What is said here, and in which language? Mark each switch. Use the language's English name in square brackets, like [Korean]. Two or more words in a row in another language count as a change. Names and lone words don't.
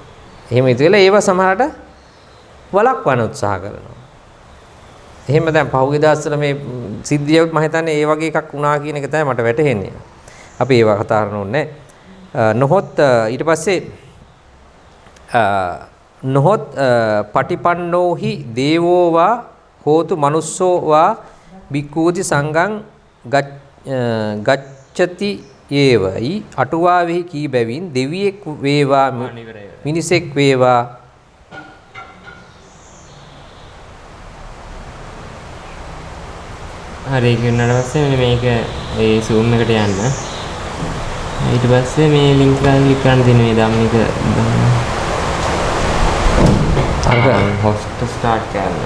[Sinhala] එහෙම ඉතින් ඒව සමහරට වළක්වන්න උත්සාහ කරනවා. එහෙම දැන් පහුගිය දවස්වල මේ සිද්ධිය මම හිතන්නේ ඒ වගේ එකක් වුණා කියන එක තමයි මට වැටහෙන්නේ. අපි ඒව කතා කරන්න ඕනේ නැහැ. නොහොත් ඊට පස්සේ නොහොත් [Pali] පටිපන්නෝහි දේවෝවා හෝතු මනුස්සෝවා බික්කූති සංඝං ගච්ඡති [Sinhala] යේවයි අටුවාවෙහි කී බැවින් දෙවියෙක් වේවා මිනිසෙක් වේවා හරි කියනට පස්සේ මේක ඒ Zoom එකට යන්න. ඊට පස්සේ මේ link එක ක්ලික් කරන්න තියෙන මේ ධම්මික [English] host start [Sinhala] කරනවා.